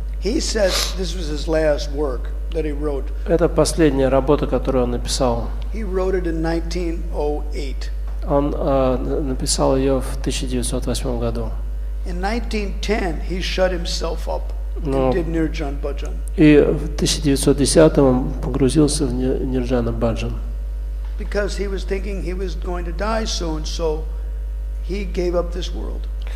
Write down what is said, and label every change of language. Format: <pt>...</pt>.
<en>he said this was his last work that he wrote.</en> <ru>Это последняя работа, которую он написал.</ru> <en>He wrote it in 1908.</en> <ru>Он написал ее в 1908 году.</ru> <en>In 1910, he shut himself up and did Nirjan Bhajan.</en> <ru>И в 1910 он погрузился в Нирджана Баджан.</ru> <en>Because he was thinking he was going to die soon, so he gave up this world.</en>